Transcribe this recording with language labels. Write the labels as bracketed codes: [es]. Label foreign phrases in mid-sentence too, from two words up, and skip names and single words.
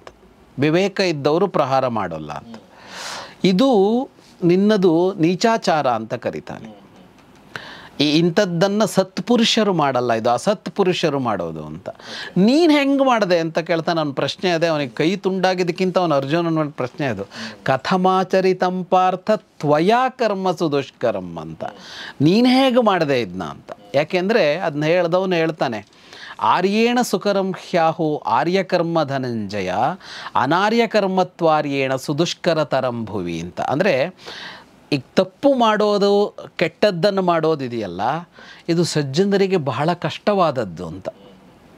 [kn] ವಿವೇಕ ಇದ್ದವರು ಪ್ರಹಾರ ಮಾಡೋಲ್ಲ ಅಂತ. ಇದು ನಿನ್ನದು ನೀಚಾಚಾರ ಅಂತ ಕರೀತಾನೆ. ಇಂಥದ್ದನ್ನು ಸತ್ಪುರುಷರು ಮಾಡಲ್ಲ, ಇದು ಅಸತ್ಪುರುಷರು ಮಾಡೋದು ಅಂತ. ನೀನು ಹೆಂಗೆ ಮಾಡಿದೆ ಅಂತ ಕೇಳ್ತಾನೆ. ಅವನ ಪ್ರಶ್ನೆ ಅದೇ. ಅವನಿಗೆ ಕೈ ತುಂಡಾಗಿದ್ದಕ್ಕಿಂತ ಅವನು ಅರ್ಜುನನ ಪ್ರಶ್ನೆ ಅದು. [sa] ಕಥಮಾಚರಿತಂ ಪಾರ್ಥ ತ್ವಯಾ ಕರ್ಮಸು ದುಷ್ಕರಂ ಅಂತ. [kn] ನೀನು ಹೇಗೆ ಮಾಡಿದೆ ಇದನ್ನ ಅಂತ. ಯಾಕೆಂದರೆ ಅದನ್ನ ಹೇಳ್ದವನು ಹೇಳ್ತಾನೆ, [sa] ಆರ್ಯೇಣ ಸುಕರಂ ಹ್ಯಾಹು ಆರ್ಯಕರ್ಮ ಧನಂಜಯ ಅನಾರ್ಯಕರ್ಮತ್ವಾರ್ಯೇಣ ಸುದುಷ್ಕರತರಂ ಭುವಿ [kn] ಅಂತ. ಅಂದರೆ ಈಗ ತಪ್ಪು ಮಾಡೋದು, ಕೆಟ್ಟದ್ದನ್ನು ಮಾಡೋದಿದೆಯಲ್ಲ, ಇದು ಸಜ್ಜನರಿಗೆ ಬಹಳ ಕಷ್ಟವಾದದ್ದು ಅಂತ.